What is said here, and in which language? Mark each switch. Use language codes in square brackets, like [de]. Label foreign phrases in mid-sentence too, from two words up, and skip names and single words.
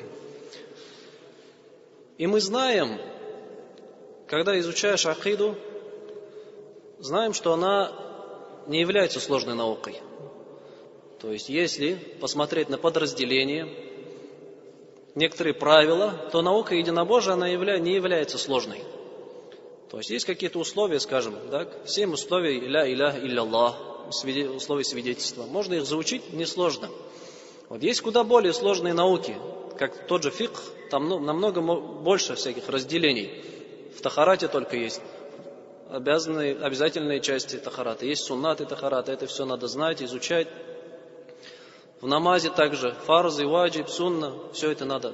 [ru] И мы знаем, когда изучаешь акиду, знаем, что она не является сложной наукой. То есть, если посмотреть на подразделения, некоторые правила, то наука единобожия, она не является сложной. То есть, есть какие-то условия, скажем, так, 7 условий [ar] لا إله إلا الله, [ru] условия свидетельства. Можно их заучить несложно. Есть куда более сложные науки, как тот же фикх, там намного больше всяких разделений. В тахарате только есть обязательные части тахарата. Есть суннаты тахарата, это все надо знать, изучать. В намазе также фарзы, ваджиб, сунна, все это надо.